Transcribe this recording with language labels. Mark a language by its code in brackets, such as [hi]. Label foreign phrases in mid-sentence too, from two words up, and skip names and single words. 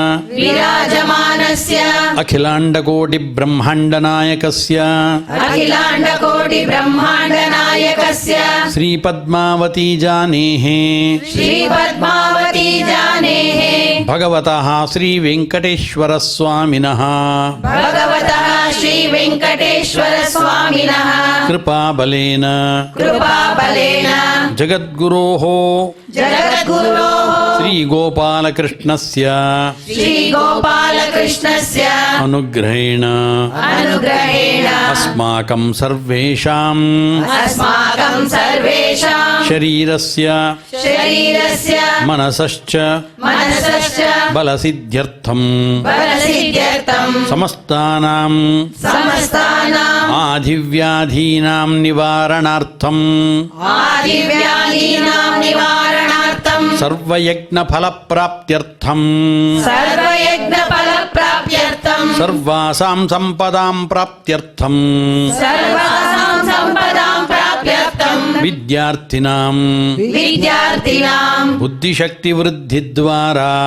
[sa] ಅಖಿಲಾಂಡಕೋಟಿ ಬ್ರಹ್ಮಾಂಡನಾಯಕಸ್ಯ ಶ್ರೀ ಪದ್ಮಾವತಿ ಜಾನೇಃ ಭಗವತಃ ಶ್ರೀ ವೆಂಕಟೇಶ್ವರ ಸ್ವಾಮಿನಃ ಕೃಪಾಬಲೇನ ಜಗದ್ಗುರೋಃ ಶ್ರೀ ಗೋಪಾಲಕೃಷ್ಣಸ್ಯ ಅನುಗ್ರಹೇಣ ಅಸ್ಮಾಕಂ ಸರ್ವೇಷಾಂ ಶರೀರಸ್ಯ ಮನಸಶ್ಚ ಬಲಸಿದ್ಧ್ಯರ್ಥಂ ಸಮಸ್ತಾನಾಂ ಆಧಿವ್ಯಾಧೀನಾಂ ನಿವಾರಣಾರ್ಥಂ ಸರ್ವಯಜ್ಞಫಲಪ್ರಾಪ್ತ್ಯರ್ಥಂ ಸರ್ವಾಸಾಂ ಸಂಪದಾಂ ಪ್ರಾಪ್ತ್ಯರ್ಥಂ ವಿದ್ಯಾರ್ಥಿನಾಂ ಬುದ್ಧಿಶಕ್ತಿವೃದ್ಧಿದ್ವಾರಾ